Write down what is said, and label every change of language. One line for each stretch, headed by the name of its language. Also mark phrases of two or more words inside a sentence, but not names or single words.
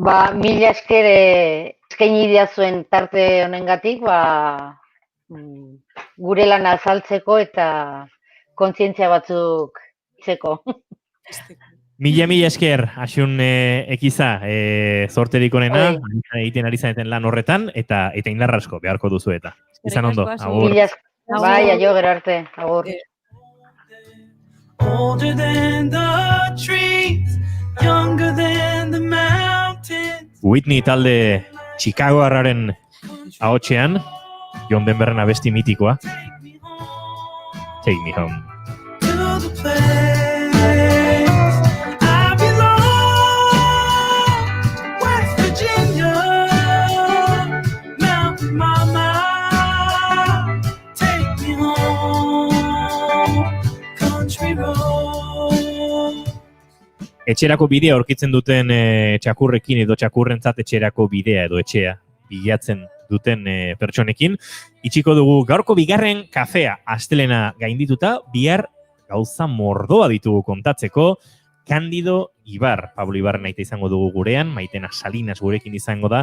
Basque: Mila esker eskaini diazuen tarte honengatik, gure lana azaltzeko eta kontzientzia batzuk itzeko. Mila esker, asun ekiza, zorterik onena, egiten ari zaneten lan horretan, eta indarra asko beharko duzu eta. Izan ondo, agur. Bai, aio, gero arte, agur.
English: Older than the trees, younger than the mountains.
Basque: Whitney talde Chicago harraren ahotsean, John Denverren abesti mitikoa.
English: Take me home. To the place I belong, West Virginia, Mountain Mama, take me home, country road.
Basque: Etxerako bidea aurkitzen duten txakurrekin edo txakurrentzat etxerako bidea edo etxea bilatzen duten pertsonekin. Itxiko dugu gaurko bigarren kafea astelena gaindituta, bihar gauza mordoa ditugu kontatzeko. Candido Ibar, Pablo Ibar naita izango dugu gurean, Maitena Salinas gurekin izango da.